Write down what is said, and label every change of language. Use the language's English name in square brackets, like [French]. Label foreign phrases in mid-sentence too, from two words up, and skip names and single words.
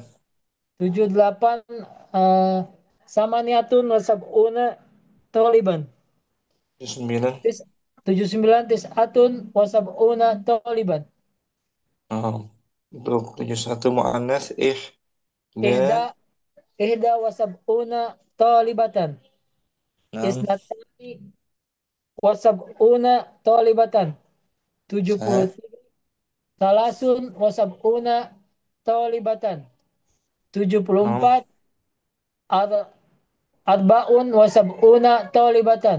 [Arabic] 78 ثمانية وسبعون طالبا. 79. 79 تسعة وسبعون طالبا. [Indonesian] Untuk 71 mu'annas [Arabic] Ihda ihda. إحدى وسبعون طالبة. Naam. اثنتان وسبعون طالبة. 70 Sah. ثلاث وسبعون طالبة. Naam. 74 أربع وسبعون طالبة.